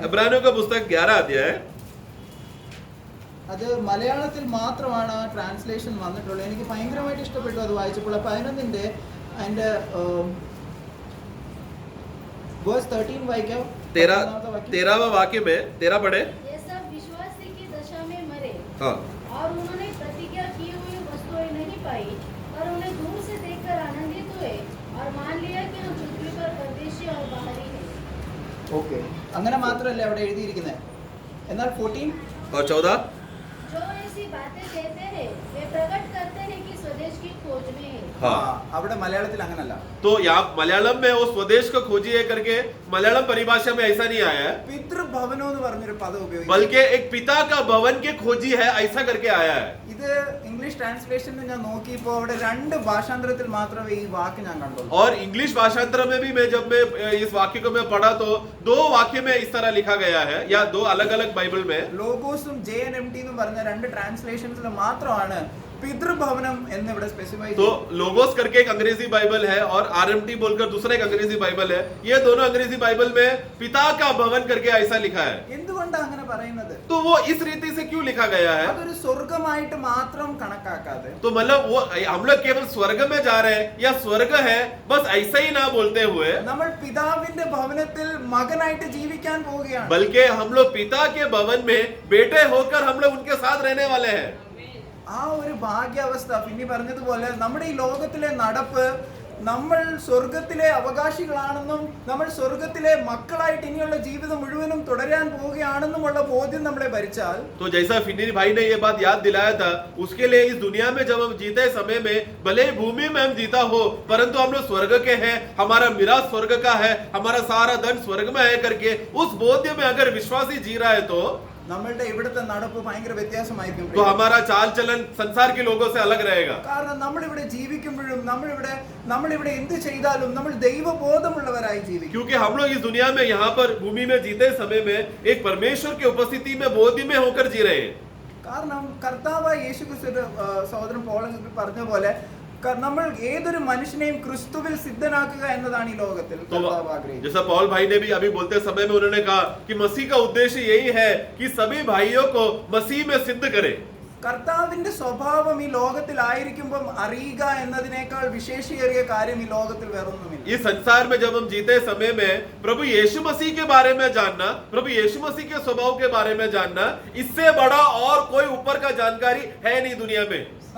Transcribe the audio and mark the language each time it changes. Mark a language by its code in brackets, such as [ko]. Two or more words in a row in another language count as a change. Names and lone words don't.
[hi] इब्रानियों का पुस्तक 11 अध्याय, [ml] അത് മലയാളത്തിൽ മാത്രമാണ് ആ ട്രാൻസ്ലേഷൻ വന്നിട്ടുള്ളത്. എനിക്ക് ഭയങ്കരമായിട്ട് ഇഷ്ടപ്പെട്ടു അത് വായിച്ചപ്പോൾ. 11ന്റെ അതിന്റെ വേഴ്സ് 13 വായിക്കാം. [hi] 13वां वाक्य में 13 पढ़े. ये सब विश्वासी की दशा में मरे हाँ, और उन्होंने प्रतिज्ञा की हुई वस्तुएं नहीं पाई, पर उन्हें दूर से देखकर आनंदित हुए और मान लिया कि हम पृथ्वी पर परदेशी और बाहरी हैं. [ml] ഓക്കെ, അങ്ങനെ മാത്രമല്ല അവിടെ എഴുതിയിരിക്കുന്നത്. എന്നാൽ 14 [hi] और 14, जो ऐसी बातें कहते हैं वे प्रकट करते हैं कि स्वदेश की खोज में है. हाँ. [ml] അവിടെ മലയാളത്തിൽ അങ്ങനല്ല. [hi] तो यहाँ मलयालम में वो स्वदेश को खोजिए करके मलयालम परिभाषा में ऐसा नहीं आया है, [ml] പിതൃഭവനം എന്ന് പറഞ്ഞൊരു പദം ഉപയോഗിച്ചു. [hi] बल्कि एक पिता का भवन के खोजी है ऐसा करके आया है. [ml] ഇത് ഇംഗ്ലീഷ് ട്രാൻസ്ലേഷനിൽ ഞാൻ നോക്കിയപ്പോൾ അവിടെ 2 ഭാഷാന്തരത്തിൽ മാത്രമേ ഈ വാക്ക് ഞാൻ കണ്ടുള്ളൂ. [hi] और इंग्लिश भाषांतर में भी मैं जब मैं इस वाक्य को मैं पढ़ा तो 2 वाक्य में इस तरह लिखा गया है, या 2 अलग अलग बाइबल में. [ml] ലോഗോസും JNMT എന്നും പറഞ്ഞ 2 ട്രാൻസ്ലേഷൻസിൽ മാത്രമാണ് പിതൃഭവനം എന്ന് ഇവിടെ സ്പെസിഫൈ [hi] तो लोगोस करके एक अंग्रेजी बाइबल है और RMT बोलकर दूसरा एक अंग्रेजी बाइबल है. ये दोनों अंग्रेजी बाइबल में पिता का भवन करके ऐसा लिखा है. [ml] എന്തുകൊണ്ടാണ് അങ്ങനെ പറയുന്നത്? [hi] तो वो इस रीति से क्यों लिखा गया है? [ml] അതൊരു സ്വർഗമായിട്ട് മാത്രം കണക്കാക്കാതെ [hi] तो मतलब वो हम लोग केवल स्वर्ग में जा रहे हैं या स्वर्ग है बस ऐसा ही ना बोलते हुए, [ml] നമ്മൾ പിതാവിന്റെ ഭവനത്തിൽ മകനായിട്ട് ജീവിക്കാൻ പോവുകയാണ്. [hi] बल्कि हम लोग पिता के भवन में बेटे होकर हम लोग उनके साथ रहने वाले हैं. [ml] ആ ഒരു ഭാഗ്യാവസ്ഥ പിന്നെ പറഞ്ഞതുപോലെ നമ്മുടെ ഈ ലോകത്തിലെ നടപ്പ് നമ്മൾ സ്വർഗത്തിലെ അവകാശികളാണെന്നും നമ്മൾ സ്വർഗത്തിലെ മക്കളായിട്ട് ഇനിയുള്ള ജീവിതം മുഴുവനും തുടരാൻ പോവുകയാണെന്നുമുള്ള ബോധ്യം നമ്മളെ ഭരിച്ചാൽ, [hi] तो जैसा फिन्नी भाई ने ये बात याद दिलाया था, उसके लिए इस दुनिया में जब हम जीते समय में भले ही भूमि में हम जीता हो, परंतु हम लोग स्वर्ग के हैं, हमारा मिराज स्वर्ग का है, हमारा सारा धन स्वर्ग में है करके उस बोध्य में अगर विश्वासी जी रहा है तो [ml] നമ്മളുടെ ഇവിടുത്തെ നടപ്പ് ഭയങ്കര വ്യത്യാസമായിരിക്കും. [hi] तो हमारा चाल चलन संसार के लोगों से अलग रहेगा. [ml] കാരണം നമ്മളിവിടെ ജീവിക്കുമ്പോഴും നമ്മളിവിടെ എന്ത് ചെയ്താലും നമ്മൾ ദൈവബോധമുള്ളവരായി ജീവിക്കും. [hi] क्योंकि हम लोग इस दुनिया में यहाँ पर भूमि में जीते समय में एक परमेश्वर की उपस्थिति में बोधि में होकर जी रहे हैं. [ml] കാരണം കർത്താവായ യേശുക്രിസ്തു സഹോദരൻ പോളങ്ങൾ പറഞ്ഞ പോലെ നമ്മൾ ഏതൊരു മനുഷ്യനെയും ക്രിസ്തുവിൽ സിദ്ധനാക്കുക എന്നതാണ് ഈ ലോകത്തിൽ [hi] तो [ml] കർത്താവ് ആഗ്രഹിക്കുന്നത്. [hi] जैसा पॉल भाई ने भी अभी बोलते समय में उन्होंने कहा कि मसीह का उद्देश्य यही है कि सभी भाइयों को मसीह में सिद्ध करे. [ml] കർത്താവിന്റെ സ്വഭാവം ഈ ലോകത്തിൽ ആയിരിക്കുമ്പോൾ അറിയുക എന്നതിനേക്കാൾ വിശേഷിയേറിയ കാര്യം ഈ ലോകത്തിൽ വേറൊന്നുമില്ല. [hi] इस संसार में जब हम जीते समय में प्रभु यीशु मसीह के बारे में जानना, प्रभु यीशु मसीह के स्वभाव के बारे में जानना, इससे बड़ा और कोई ऊपर का जानकारी है नहीं दुनिया में.